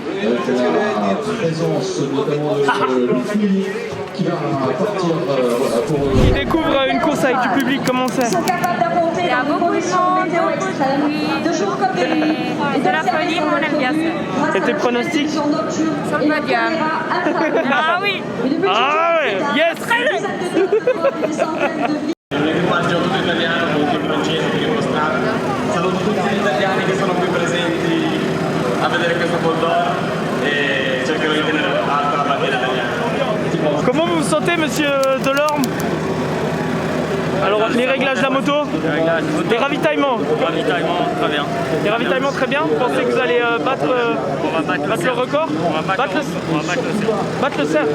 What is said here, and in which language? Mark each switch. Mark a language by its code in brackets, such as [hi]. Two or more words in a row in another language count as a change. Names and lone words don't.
[fr] Avec la présence notamment de Luffy qui va partir pour. Qui découvre une course avec du public, comment c'est? Il y a beaucoup de monde, beaucoup de bruit, et de la folie, on aime bien ça. Et tes pronostics? Sur le podium. Ah [it] linguaggio tutto italiano, molto francese, prima strada. Saluto tutti gli italiani che sono qui presenti a vedere questo Bol d'Or e cercherò di tenere alta la bandiera italiana. [fr] Comment vous vous sentez, monsieur Delorme? Alors, les réglages de la moto, les ravitaillements. Très bien. Les ravitaillements très bien. Vous pensez que vous allez battre le record? Battre le cerf.